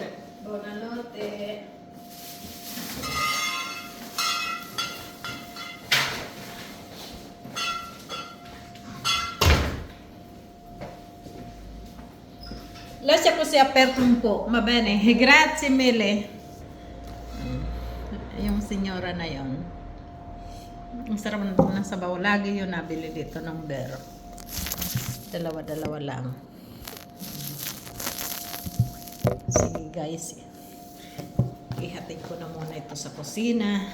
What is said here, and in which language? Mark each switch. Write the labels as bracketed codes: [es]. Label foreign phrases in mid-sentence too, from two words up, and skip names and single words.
[it] Buonanotte. Lascia così aperto un po', va bene? Grazie mille. [tl] Yung senyora na yon. Ang sarap ng sabaw. Lagi yun nabili dito ng bear. Dalawa-dalawa lang. Sige guys. Ihatid ko na muna ito sa kusina.